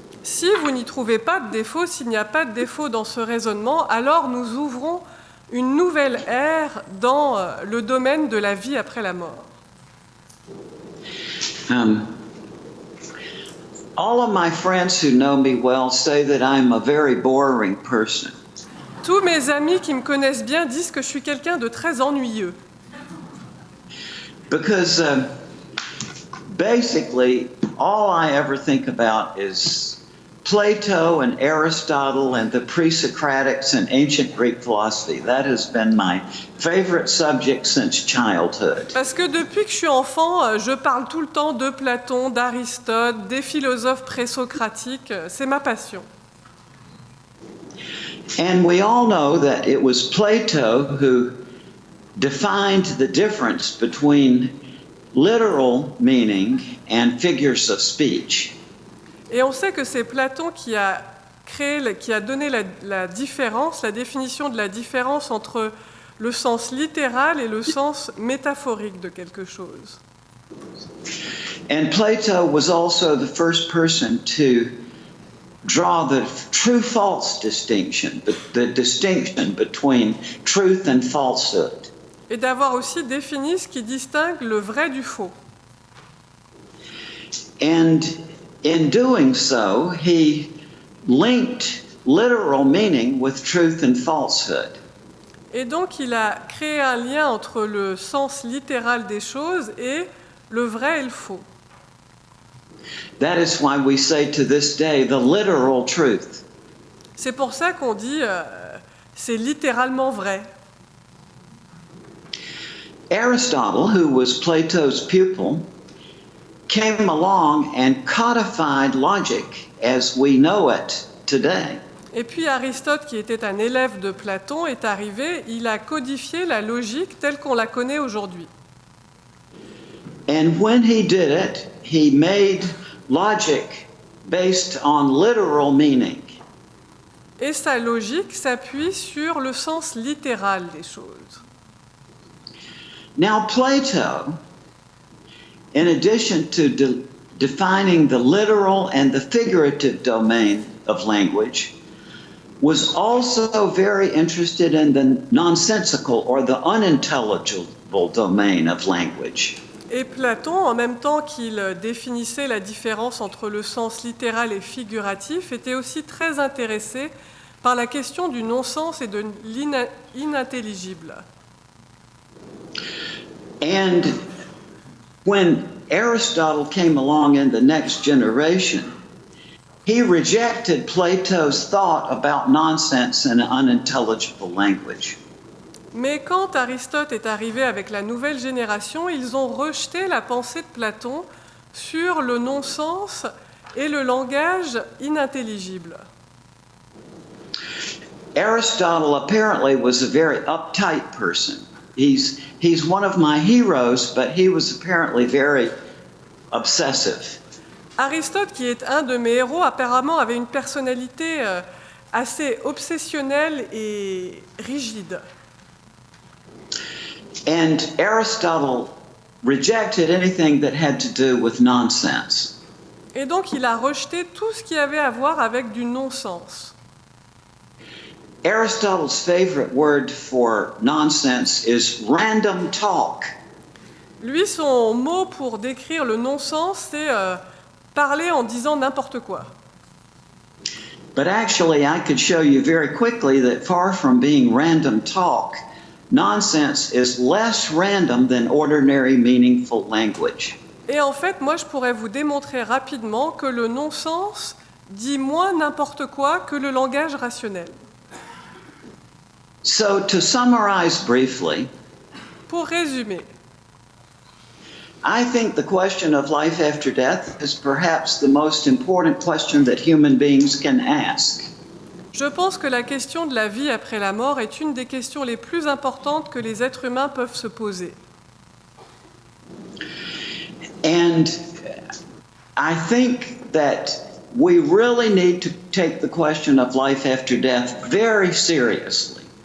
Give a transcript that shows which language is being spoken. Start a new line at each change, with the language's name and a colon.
French: Si vous n'y trouvez pas de défaut, s'il n'y a pas de défaut dans ce raisonnement, alors nous ouvrons une nouvelle ère dans le domaine de la vie après la mort.
English: All of my friends who know me well say that I'm a very boring person.
French: Tous mes amis qui me connaissent bien disent que je suis quelqu'un de très ennuyeux.
English: Because basically, all I ever think about is Plato and Aristotle and the pre-Socratics and ancient Greek philosophy. That has been my favorite subject since childhood.
French: Parce que depuis que je suis enfant, je parle tout le temps de Platon, d'Aristote, des philosophes présocratiques. C'est ma passion.
English: And we all know that it was Plato who defined the difference between literal meaning and figures of speech.
French: Et on sait que c'est Platon qui a donné la différence, la définition de la différence entre le sens littéral et le sens métaphorique de quelque chose.
English: And Plato was also the first person to draw the true-false distinction, the distinction between truth and falsehood.
French: Et d'avoir aussi défini ce qui distingue le vrai du faux.
English: And in doing so, he linked literal meaning with truth and falsehood.
French: Et donc il a créé un lien entre le sens littéral des choses et le vrai et le faux.
English: That is why we say to this day the literal truth.
French: C'est pour ça qu'on dit c'est littéralement vrai.
English: Aristotle, who was Plato's pupil, came along and codified logic as we know it today.
French: Et puis Aristote, qui était un élève de Platon, est arrivé, il a codifié la logique telle qu'on la connaît aujourd'hui.
English: And when he did it, he made logic based on literal meaning.
French: Et sa logique s'appuie sur le sens littéral des choses.
English: Now, Plato, in addition to defining the literal and the figurative domain of language, was also very interested in the nonsensical or the unintelligible domain of language.
French: Et Platon, en même temps qu'il définissait la différence entre le sens littéral et figuratif, était aussi très intéressé par la question du non-sens et de l'inintelligible.
English: And when Aristotle came along in the next generation, he rejected Plato's thought about nonsense and unintelligible language.
French: Mais quand Aristote est arrivé avec la nouvelle génération, ils ont rejeté la pensée de Platon sur le non-sens et le langage inintelligible.
English: Aristotle apparently was a very uptight person. He's one of my heroes, but he was apparently very obsessive.
French: Aristote, qui est un de mes héros, apparemment avait une personnalité assez obsessionnelle et rigide.
English: And Aristotle rejected anything that had to do with nonsense.
French: Et donc il a rejeté tout ce qui avait à voir avec du non-sens.
English: Aristotle's favorite word for nonsense is random talk.
French: Lui, son mot pour décrire le non-sens, c'est parler en disant n'importe quoi.
English: But actually, I could show you very quickly that far from being random talk, nonsense is less random than ordinary meaningful language.
French: Et en fait, moi, je pourrais vous démontrer rapidement que le non-sens dit moins n'importe quoi que le langage rationnel.
English: So, to summarize briefly,
French: Pour résumer,
English: I think the question of life after death is perhaps the most important question that human beings can ask.
French: je pense que la question de la vie après la mort est une des questions les plus importantes que les êtres humains peuvent se poser.
English: And I think that we really need to take the question of life after death very seriously.